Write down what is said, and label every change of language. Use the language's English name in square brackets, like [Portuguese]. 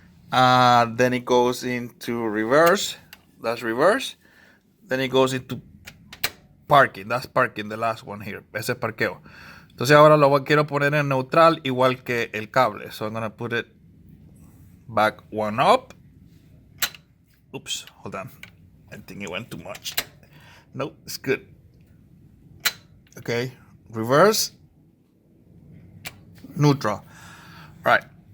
[English] Then it goes into reverse. That's reverse. Then it goes into parking. That's parking, the last one here. [Spanish] Ese es parqueo. Entonces ahora quiero poner en neutral igual que el cable. [English] So I'm going to put it back one up. Oops, hold on. I think it went too much. Nope, it's good. Okay, reverse, neutral. Right.